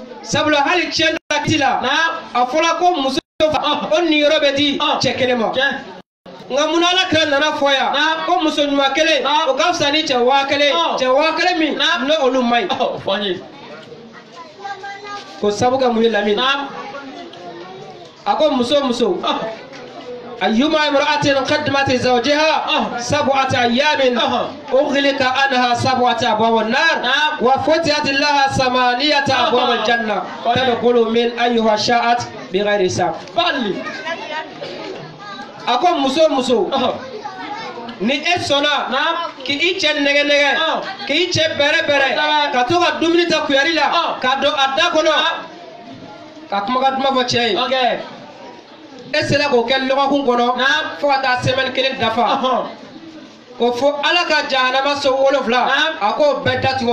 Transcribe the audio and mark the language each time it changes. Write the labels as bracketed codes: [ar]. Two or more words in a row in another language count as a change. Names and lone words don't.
[bm] sabula hali cɛ la a fɔla ko muso o niyɔrɔ bɛ di cɛ kelen ma nka mun ala kira nana fɔ yan ko muso ɲuman kelen o ka fisa ni cɛ 1000 min ne olu man ɲi ko sabu kɛ mun ye Lamini a ko muso [ar] أيما امرأة قدمت زوجها 7 أيام أغلق عنها 7 أبواب النار وفتحت لها 8 أبواب الجنة تدخل من أيها شاءت بغير حساب. [bm] أكو muso ni e sɔnna ki i cɛ nɛgɛ ki i cɛ bɛrɛ ka to ka dumuni ta kuyari la ka don a da kɔnɔ ka kumakan duman fɔ cɛ ye. E sera k'o kɛ lɔgɔkun kɔnɔ fo ka taa semaine 1 dafa ko fo ala ka jahanama so 7 a k'o bɛɛ datigɛ